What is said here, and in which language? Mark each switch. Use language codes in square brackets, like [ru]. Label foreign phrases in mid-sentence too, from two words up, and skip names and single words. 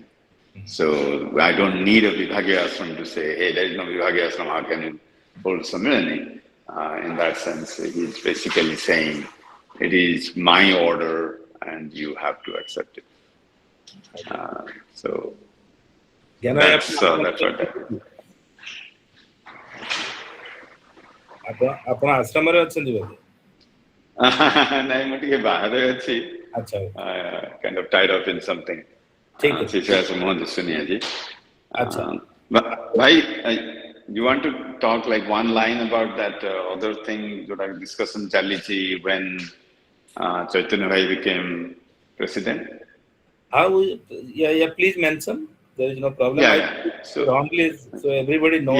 [en] So I don't need a Vibhagya Ashram to say, hey, there is no Vibhagya Ashram, how can you hold Sammelani? In that sense, he's basically saying, it is my order and you have to accept it. So that's what [or] ଆପଣ ଆଶ୍ରମରେ ଅଛନ୍ତି ବୋଧେ? ନାଇଁ ମୁଁ ଟିକେ ବାହାରେ ଅଛି। ଆଚ୍ଛା। [en] Kind of tied up in something. [or] ଠିକ ଅଛି। situation ମୁହଁ ଦିଶୁନି ଆଜି। ଆଚ୍ଛା। ଭାଇ, [en] you want to talk like one line about that other thing ଯୋଉଟା discussion ଚାଲିଛି when Chaitanya Bhai became president? Yeah, please mention. There is no problem. Yeah. So everybody knows.